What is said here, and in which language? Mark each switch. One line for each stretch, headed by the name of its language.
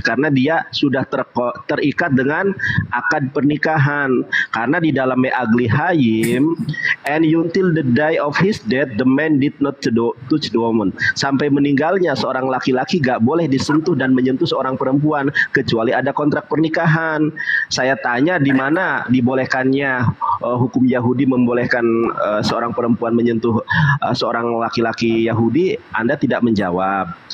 Indonesian: Karena dia sudah terikat dengan akad pernikahan. Karena di dalam
English: Me'agli Hayim, and until the day of his death, the man did not touch the woman.
Indonesian: Sampai meninggalnya seorang laki-laki gak boleh disentuh dan menyentuh seorang perempuan kecuali ada kontrak pernikahan. Saya tanya di mana dibolehkannya hukum Yahudi membolehkan seorang perempuan menyentuh seorang laki-laki Yahudi, Anda tidak menjawab.